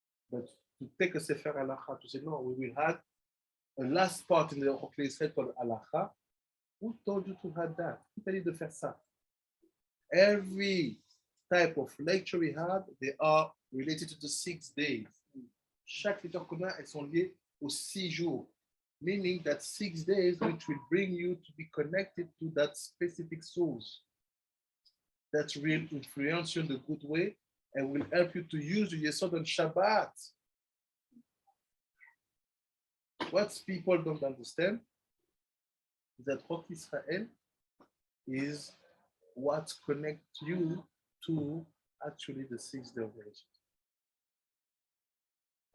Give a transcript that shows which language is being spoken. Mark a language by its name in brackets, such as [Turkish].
[English] But to take a Sefer halacha, to say, no, we will have a last part in the Chokle Yisrael called halacha. Who told you to have that? Who told you to [French] faire ça? [English] Every type of lecture we had, they are related to the 6 days. [French] Chaque lecture qu'on a, elles sont liées aux 6 jours. [English] Meaning that 6 days which will bring you to be connected to that specific source that will influence you in the good way and will help you to use the Yesod on Shabbat. What people don't understand is that Rosh Israel is what connects you to actually the 6th day of creation.